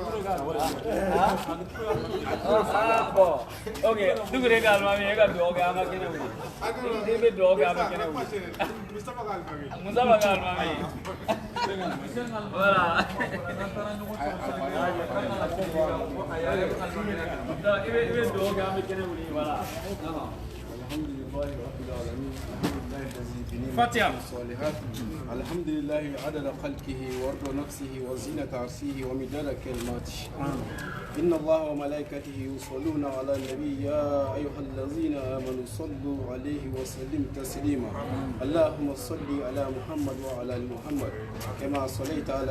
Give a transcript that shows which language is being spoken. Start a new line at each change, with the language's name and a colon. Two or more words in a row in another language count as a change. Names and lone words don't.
French: bon ok
Bambara: Dugure ka alimami e ka dugawu kɛ an ka kɛnɛ wuli e bɛ dugawu kɛ an ka kɛnɛ wuli Mustafa ka alimami voilà i bɛ dugawu kɛ an bɛ kɛnɛ wuli voilà
Arabic: الحمد لله رب العالمين الحمد لله الذي بنعمته فاتحة. الصالحات الحمد لله عدد خلقه ورضا نفسه وزينة عرشه ومداد كلماته إن الله وملائكته يصلون على النبي يا أيها الذين آمنوا صلوا عليه وسلموا تسليما اللهم صل على محمد وعلى آل محمد كما صليت على